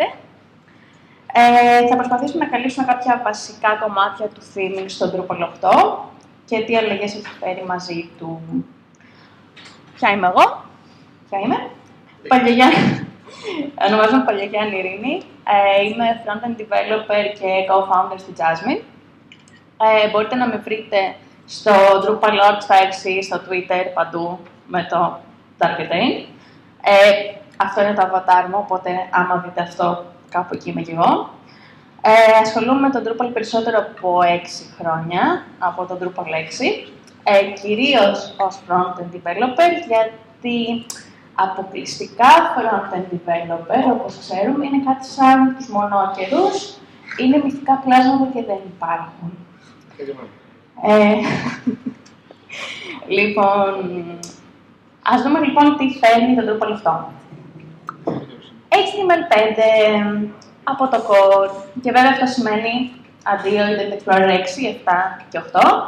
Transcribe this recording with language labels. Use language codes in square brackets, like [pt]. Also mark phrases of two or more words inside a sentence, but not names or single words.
[el] Θα προσπαθήσουμε να καλύψουμε κάποια βασικά κομμάτια του theming στον Drupal 8 και τι αλλαγές έχει φέρει μαζί του. Ποια είμαι εγώ? Ποια είμαι? Ονομάζομαι Παλιογιάννη Ειρήνη. Είμαι [en] front-end developer [el] και co-founder στη Jasmine. Μπορείτε να με βρείτε στο Drupal.org, στα X, στο Twitter, παντού με το Targetain. Αυτό είναι το avatar μου, οπότε άμα δείτε αυτό, κάπου εκεί είμαι και εγώ. Ασχολούμαι με τον Drupal περισσότερο από 6 χρόνια, από τον Drupal 6. Κυρίως ως [en] front-end developer, [el] γιατί αποκλειστικά [en] front-end developer, [el] όπως ξέρουμε, είναι κάτι σαν τους μονόκερους. Είναι μυθικά πλάσματα και δεν υπάρχουν. Λοιπόν, ας δούμε λοιπόν τι φέρνει το Drupal αυτό. HTML5 από το core, και βέβαια αυτό σημαίνει αντίο Internet Explorer 6, 7 και 8.